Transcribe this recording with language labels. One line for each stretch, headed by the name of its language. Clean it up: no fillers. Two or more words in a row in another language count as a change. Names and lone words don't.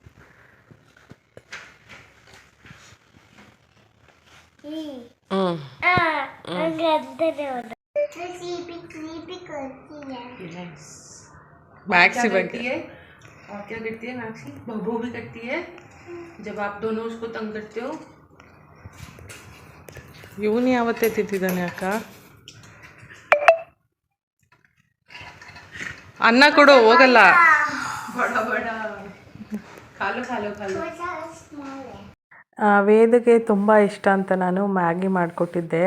Hindi: मैक्सी करती है और क्या करती है मैक्सी? बबू भी करती है जब आप दोनों उसको तंग करते हो.
Kannada: ಇವನು ಯಾವತ್ತೇ ತಿಂತಿದ್ದಾನೆ ಅಕ್ಕ? ಅನ್ನ ಕೊಡು, ಹೋಗಲ್ಲ. ಬಡ ಬಡ ಖಾಲು ಖಾಲು ಖಾಲು. ವೇದಗೆ ತುಂಬ ಇಷ್ಟ ಅಂತ ನಾನು ಮ್ಯಾಗಿ ಮಾಡಿಕೊಟ್ಟಿದ್ದೆ.